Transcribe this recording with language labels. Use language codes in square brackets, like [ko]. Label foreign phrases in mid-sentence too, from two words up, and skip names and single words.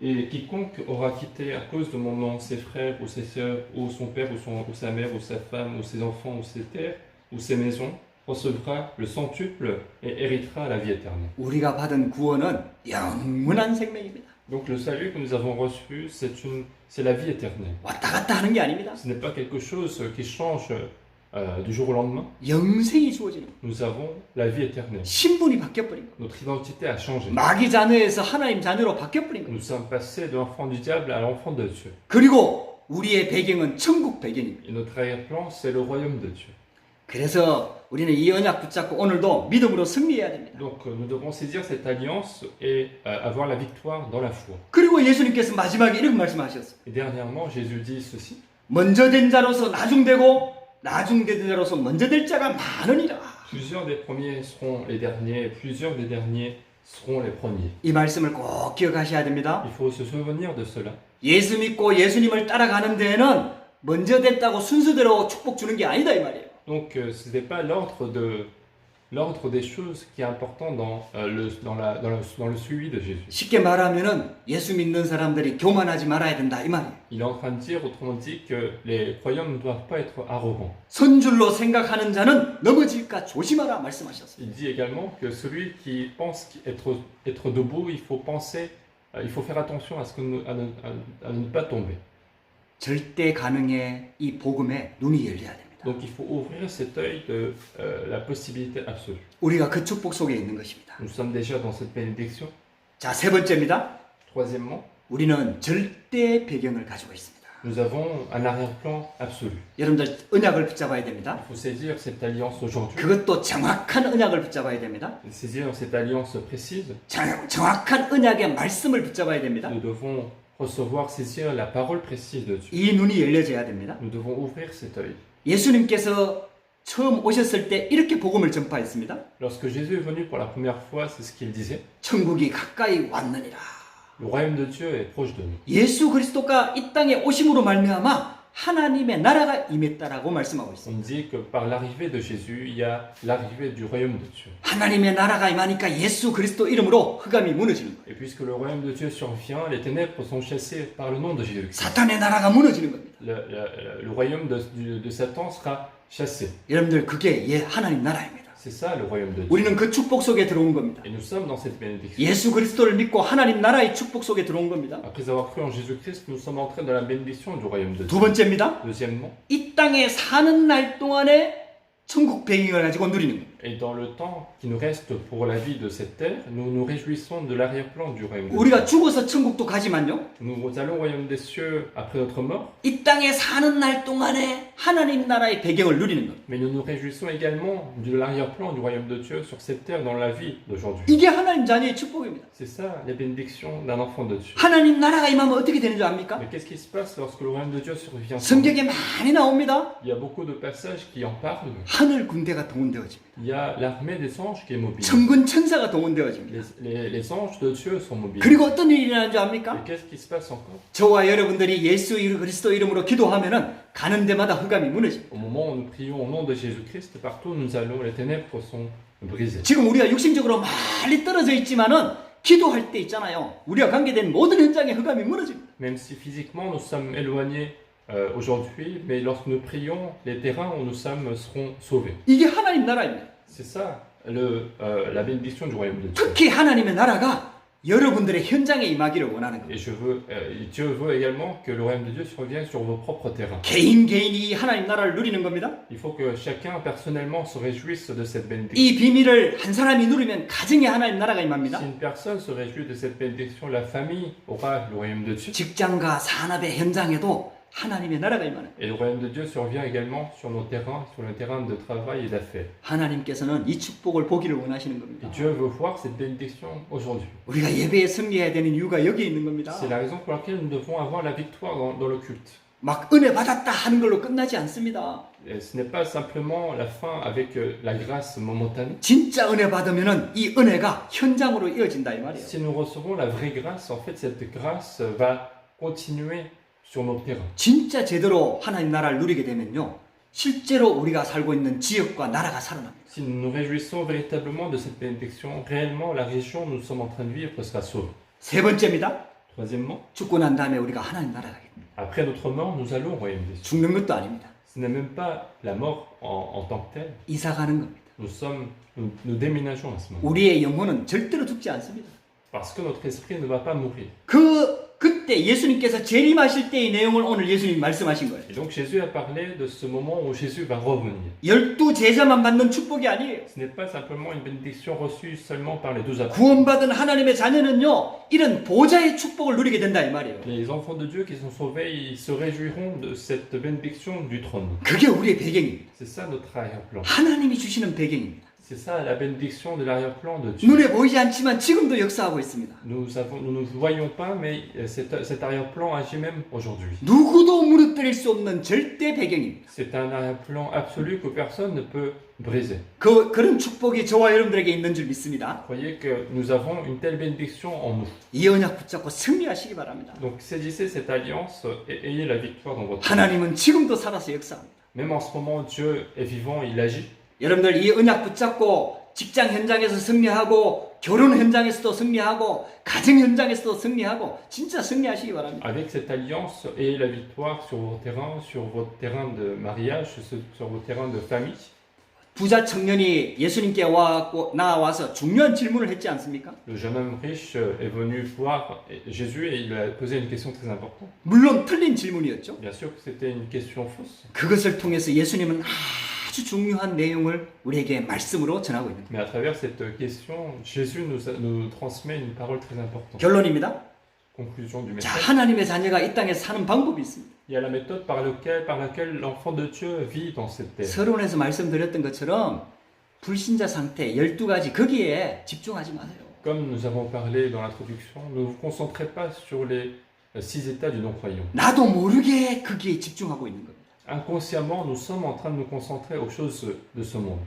[fr] Et quiconque aura quitté à cause de mon nom ses frères ou ses sœurs, ou son père ou sa mère, ou sa femme, ou ses enfants, ou ses terres, ou ses maisons, recevra le centuple et héritera la vie éternelle. [ko] 우리가 받은 구원은 영원한 생명입니다. [fr] Donc le salut que nous avons reçu, c'est la vie éternelle. [ko] 왔다 갔다 하는 게 아닙니다. [fr] Ce n'est pas quelque chose qui change du jour au lendemain. [ko] 영생이 주어지는 거예요. [fr] Nous avons la vie éternelle. [ko] 신분이 바뀌어버린 거예요. [fr] Notre identité a changé. [ko] 마귀 자녀에서 하나님 자녀로 바뀌어버린 거예요. [fr] Nous sommes passés de l'enfant du diable à l'enfant de Dieu. [ko] 그리고 우리의 배경은 천국 배경입니다. [fr] Et notre arrière-plan, c'est le royaume de Dieu. [ko] 그래서 우리는 이 언약 붙잡고 오늘도 믿음으로 승리해야 됩니다. [fr] Donc nous devons saisir cette alliance et avoir la victoire dans la foi. [ko] 그리고 예수님께서 마지막에 이렇게 말씀하셨어요. [fr] Et dernièrement, Jésus dit ceci. [ko] 먼저 된 자로서 나중되고 나중된 자로서 먼저 될 자가 많으니라. [fr] Plusieurs des premiers seront les derniers, et plusieurs des derniers seront les premiers. [ko] 이 말씀을 꼭 기억하셔야 됩니다. [fr] Il faut se souvenir de cela. [ko] 예수 믿고 예수님을 따라가는 데에는 먼저 됐다고 순서대로 축복 주는 게 아니다 이 말이에요. [fr] Donc ce n'est pas l'ordre des choses qui est important dans le suivi de Jésus. [ko] 쉽게 말하면은 예수 믿는 사람들이 교만하지 말아야 된다 이 말이에요. [fr] Il est en train de dire, autrement dit, que les croyants ne doivent pas être arrogants. [ko] 선줄로 생각하는 자는 넘어질까 조심하라 말씀하셨어요. [fr] Il dit également que celui qui pense être debout, il faut faire attention à à ne pas tomber. [ko] 절대 가능에 이 복음에 눈이 열려야 됩니다. [fr] Donc il faut ouvrir cet œil de la possibilité absolue. [ko] 우리가 그 축복 속에 있는 것입니다. [fr] Nous sommes déjà dans cette bénédiction. [ko] 자, 세 번째입니다. [fr] Troisièmement, [ko] 우리는 절대 배경을 가지고 있습니다. [fr] nous avons un arrière-plan absolu. [ko] 여러분들 언약을 붙잡아야 됩니다. [fr] Il faut saisir cette alliance aujourd'hui, [ko] 그것도 정확한 언약을 붙잡아야 됩니다. [fr] saisir cette alliance précise. [ko] 정확한 언약의 말씀을 붙잡아야 됩니다. [fr] Nous devons recevoir, saisir la parole précise de Dieu. [ko] 이 눈이 열려져야 됩니다. [fr] Nous devons ouvrir cet œil. [ko] 예수님께서 처음 오셨을 때 이렇게 복음을 전파했습니다. [fr] Lorsque Jésus est venu pour la première fois, c'est ce qu'il disait. [ko] 천국이 가까이 왔느니라. [fr] Le royaume de Dieu est proche de nous. [ko] 예수 그리스도가 이 땅에 오심으로 말미암아 하나님의 나라가 임했다라고 말씀하고 있습니다. [fr] On dit que par l'arrivée de Jésus, il y a l'arrivée du royaume de Dieu. [ko] 하나님의 나라가 임하니까 예수 그리스도 이름으로 흑암이 무너지는 거예요. [fr] Et puisque le royaume de Dieu survient, les ténèbres sont chassées par le nom de Jésus. [ko] 사탄의 나라가 무너지는 겁니다. [fr] Le royaume de Satan sera chassé. [ko] 여러분들 그게 하나님 나라입니다. [fr] C'est ça le royaume de Dieu. [ko] 우리는 그 축복 속에 들어온 겁니다. [fr] Et nous sommes dans cette bénédiction. [ko] 예수 그리스도를 믿고 하나님 나라의 축복 속에 들어온 겁니다. [fr] Après avoir cru en Jésus-Christ, nous sommes entrés dans la bénédiction du royaume de [ko] 두 [fr] Dieu. [ko] 번째입니다. [fr] Deuxièmement, [ko] 이 땅에 사는 날 동안에 천국 배경을 가지고 누리는 겁니다. [fr] et dans le temps qui nous reste pour la vie de cette terre, nous nous réjouissons de l'arrière-plan du royaume de Dieu. [ko] 우리가 죽어서 천국도 가지만요. [fr] Nous allons au royaume des cieux après notre mort, [ko] 이 땅에 사는 날 동안에 하나님 나라의 배경을 누리는 겁니다. [fr] mais nous nous réjouissons également de l'arrière-plan du royaume de Dieu sur cette terre dans la vie d'aujourd'hui. [ko] 이게 하나님 자녀의 축복입니다. [fr] C'est ça la bénédiction d'un enfant de Dieu. [ko] 하나님 나라가 임하면 어떻게 되는 줄 압니까? [fr] Mais qu'est-ce qui se passe lorsque le royaume de Dieu survient? [ko] 성경에 많이 나옵니다. [fr] Il y a beaucoup de passages qui en parlent. [ko] 하늘 군대가 동원되어집니다. [fr] Il y a l'armée des anges qui est mobile. [ko] 천군 천사가 동원되어집니다. [fr] Les anges de Dieu sont mobiles. [ko] 그리고 어떤 일이 일어나는 줄 [fr] Et [ko] 압니까? [fr] qu'est-ce qui se passe encore? [ko] 저와 여러분들이 예수 그리스도 이름으로 기도하면은 가는 데마다 흑암이 무너집니다. [fr] Au moment où nous prions au nom de Jésus-Christ, partout où nous allons, les ténèbres sont brisées. [ko] 지금 우리가 육신적으로 멀리 떨어져 있지만은 기도할 때 있잖아요. 우리가 관계된 모든 현장에 흑암이 무너집니다. [fr] Même si physiquement nous sommes éloignés aujourd'hui, mais lorsque nous prions, les terrains où nous sommes seront sauvés. [ko] 이게 하나님 나라입니다. [fr] C'est ça la bénédiction du royaume de Dieu. [ko] 특히 하나님의 나라가 여러분들의 현장에 임하기를 원하는 [fr] Et [ko] 겁니다. [fr] Dieu veut également que le royaume de Dieu survienne sur vos propres terrains. [ko] 개인이 이 하나님 나라를 누리는 겁니다. [fr] Il faut que chacun personnellement se réjouisse de cette bénédiction. [ko] 이 비밀을 한 사람이 누리면 가정에 하나님 나라가 [fr] Si [ko] 임합니다. [fr] une personne se réjouit de cette bénédiction, la famille aura le royaume de Dieu. [ko] 직장과 산업의 현장에도 하나님의 나라가 임하는 거예요. [fr] Et le royaume de Dieu survient également sur nos terrains, sur le terrain de travail et d'affaires. [ko] 하나님께서는 이 축복을 보기를 원하시는 [fr] Et [ko] 겁니다. [fr] Dieu veut voir cette bénédiction aujourd'hui. [ko] 우리가 예배에 승리해야 되는 이유가 여기에 있는 겁니다. [fr] C'est la raison pour laquelle nous devons avoir la victoire dans le culte. [ko] 막 은혜 받았다 하는 걸로 끝나지 않습니다. [fr] Et ce n'est pas simplement la fin avec la grâce momentanée. [ko] 진짜 은혜 받으면은 이 은혜가 현장으로 이어진다 이 말이에요. [fr] Si nous recevons la vraie grâce, en fait, cette grâce va continuer sur nos terrains. [ko] 진짜 제대로 하나님 나라를 누리게 되면요. 실제로 우리가 살고 있는 지역과 나라가 살아납니다. [fr] Si nous nous réjouissons véritablement de cette bénédiction, réellement la région où nous sommes en train de vivre sera sauvée. [ko] 세 번째입니다. [fr] Troisièmement, [ko] 죽고 난 다음에 우리가 하나님 나라 가겠다. [fr] après notre mort, nous allons au royaume des cieux. [ko] 죽는 것도 아닙니다. [fr] Ce n'est même pas la mort en tant que telle. [ko] 이사 가는 겁니다. [fr] Nous déménageons à ce moment. [ko] 우리의 영혼은 절대로 죽지 않습니다. [fr] Parce que notre esprit ne va pas mourir. [ko] 그때 예수님께서 재림하실 때의 내용을 오늘 예수님이 말씀하신 거예요. [fr] Et donc Jésus a parlé de ce moment où Jésus va revenir. [ko] 12 제자만 받는 축복이 아니에요. [fr] Ce n'est pas simplement une bénédiction reçue seulement par les 12 apôtres. [ko] 구원받은 하나님의 자녀는요, 이런 보좌의 축복을 누리게 된다 이 말이에요. [fr] Les enfants de Dieu qui sont sauvés, ils se réjouiront de cette bénédiction du trône. [ko] 그게 우리의 배경입니다. [fr] C'est ça notre arrière-plan. [ko] 하나님이 주시는 배경입니다. [fr] C'est ça la bénédiction de l'arrière-plan de Dieu. [ko] 눈에 보이지 않지만 지금도 역사하고 있습니다. [fr] Nous ne voyons pas, mais cet arrière-plan agit même aujourd'hui. [ko] 누구도 무너뜨릴 수 없는 절대 배경입니다. [fr] C'est un arrière-plan absolu que personne ne peut briser. [ko] 그런 축복이 저와 여러분들에게 있는 줄 믿습니다. [fr] Croyez que nous avons une telle bénédiction en nous. [ko] 이 언약 붙잡고 승리하시기 바랍니다. [fr] Donc saisissez cette alliance et ayez la victoire dans votre vie. [ko] 하나님은 지금도 살아서 역사합니다. [fr] Même en ce moment, Dieu est vivant, il agit. [ko] 여러분들 이 언약 붙잡고 직장 현장에서 승리하고 결혼 현장에서도 승리하고 가정 현장에서도 승리하고 진짜 승리하시기 바랍니다. [fr] Avec cette alliance, ayez la victoire sur votre terrain de mariage, sur votre terrain de famille. [ko] 부자 청년이 예수님께 나와서 중요한 질문을 했지 않습니까? [fr] Le jeune homme riche est venu voir Jésus et il lui a posé une question très importante. [ko] 물론 틀린 질문이었죠. [fr] Bien sûr que c'était une question fausse. [ko] 그것을 통해서 예수님은 아주 중요한 내용을 우리에게 말씀으로 전하고 있는 거예요. [fr] Mais à travers cette question, Jésus nous transmet une parole très importante. [ko] 결론입니다. [fr] Conclusion du [ko] 자, [fr] message. [ko] 하나님의 자녀가 이 땅에 사는 방법이 있습니다. [fr] Il y a la méthode par laquelle l'enfant de Dieu vit dans cette terre. [ko] 서론에서 말씀드렸던 것처럼 불신자 상태 12가지 거기에 집중하지 마세요. [fr] Comme nous avons parlé dans l'introduction, ne vous concentrez pas sur les 6 états du non-croyant. [ko] 나도 모르게 거기에 집중하고 있는 겁니다. [fr] Inconsciemment, nous sommes en train de nous concentrer aux choses de ce monde.